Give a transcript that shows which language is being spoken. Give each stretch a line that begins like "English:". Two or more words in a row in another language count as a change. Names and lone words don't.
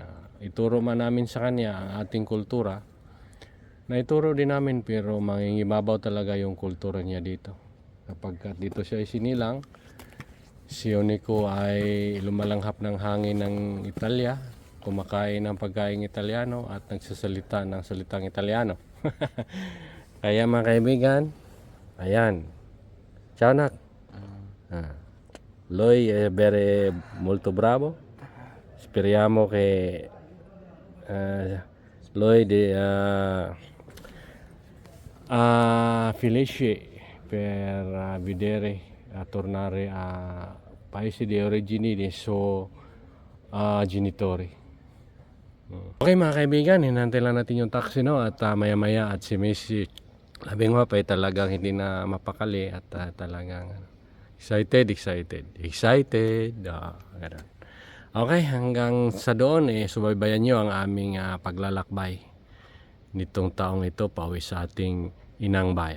Filipino: Ituro man namin sa kanya ang ating kultura, na ituro din namin, pero mangingibabaw talaga yung kultura niya dito. Kapag dito siya isinilang, si Unico ay lumalanghap ng hangin ng Italia, kumakain ng pagkain Italiano at nagsasalita ng salitang Italiano. Kaya mga kaibigan, ayan.
Italian: Ciao nak. Lui è molto bravo. Speriamo che lui felice per vedere tornare a paese di origine dei suoi genitori.
Filipino: Okay mga kaibigan, hinantay lang natin yung taxi, no? At maya at si Messi labing mapay talagang hindi na mapakali at talagang excited. Ganun. Okay, hanggang sa doon subaybayan nyo ang aming paglalakbay nitong taong ito pauwi sa ating inang bayan.